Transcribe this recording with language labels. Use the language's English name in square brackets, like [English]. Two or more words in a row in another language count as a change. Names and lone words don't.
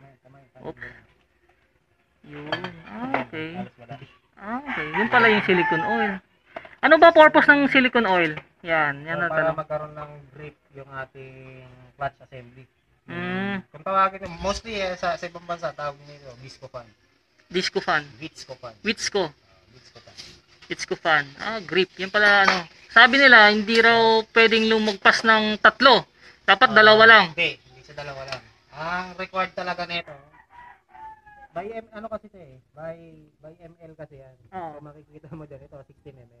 [English] Oops. Yun. Okay. Okay. [Filipino] Yun pala yung [English] silicone oil. [Filipino] Ano ba purpose ng [English] silicone oil? [Filipino] Yan. Yan na para tanong. magkaroon ng grip yung ating [English] clutch assembly. Mm, [Filipino] Kung tawagin mostly sa ibang bansa, tawag nito [English] visco fan. disco fan. Visco fan. Witsco. Visco fan. Witsco fan. [Filipino] Grip. Yan pala ano. Sabi nila, hindi raw pwedeng lumagpas ng 3. Dapat 2 lang. Hindi sa 2 lang. Ang required talaga nito, ano kasi ito eh, [English] by ml [Filipino] kasi yan. Oo. So makikita mo dyan, ito 16 ml.